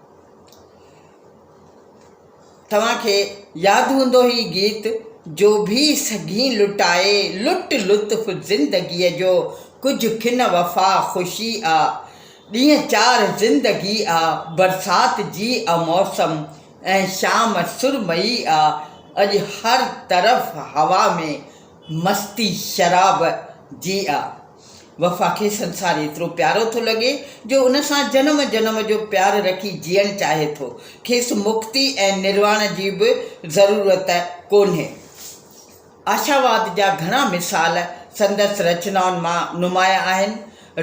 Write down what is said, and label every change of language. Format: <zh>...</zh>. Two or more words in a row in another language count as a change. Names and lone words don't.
<sd>तव्हांखे यादि हूंदो ही गीत, जो भी सघी लुटाए लुट लुत्फ़ ज़िंदगीअ जो, कुझु खिन वफ़ा ख़ुशी आ, ॾींहं 4 ज़िंदगी आ, बरसाति जी मौसम ऐं शाम सुरमई आ, अॼु हर तरफ़ हवा में मस्ती शराब जी आ। वफ़ा खे संसार एतिरो प्यारो थो लॻे जो उन सां जन्म जन्म जो प्यार रखी जीअणु चाहे थो। खेसि मुक्ति ऐं निर्वाण जी बि ज़रूरत कोन्हे। आशावाद जा घणा मिसाल संदसि रचनाउनि मां नुमाया आहिनि।</sd>